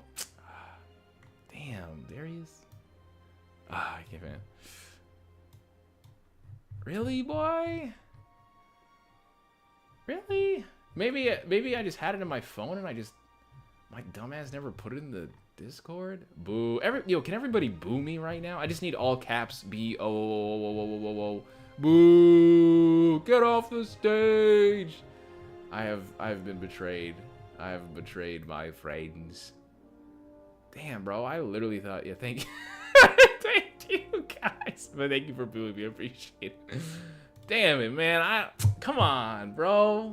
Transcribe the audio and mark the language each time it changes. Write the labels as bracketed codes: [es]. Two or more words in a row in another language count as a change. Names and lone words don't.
[en] Damn, there he is. I can't find it. Really, boy? Really? Maybe I just had it in my phone and my dumbass never put it in the Discord. Boo! Can everybody boo me right now? I just need all caps. B-O-O-O-O-O-O-O. Boo! Get off the stage! I've been betrayed. I have betrayed my friends. Damn, bro! I literally thought. Yeah, thank you. Thank you, guys. But thank you for booing me. I appreciate it. Damn it, man. Come on, bro.